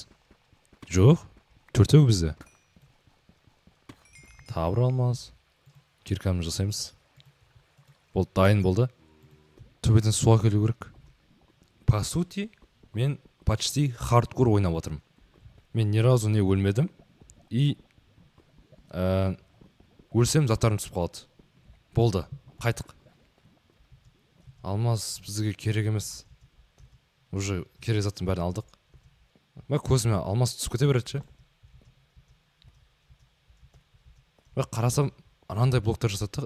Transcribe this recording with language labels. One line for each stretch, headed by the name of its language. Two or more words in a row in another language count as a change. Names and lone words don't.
Kazakh: Жоқ. Төртеу бізде. Табыр алмаз. Киркамыз жасаймыз. Болды, дайын болды. Төбеден суға келу керек.
Russian: По сути,
Kazakh: мен почти хардкор ойнап отырмын. Мен
Russian: ни разу не
Kazakh: өлмедім. И өлсем заттарым түсіп қалады. Болды, қайтық. Алмаз бізге керек емес. Уже керек заттың бәрін алдық. Көзіме алмаз түсіп кете береді. Қарасам, анандай блоктар жасады.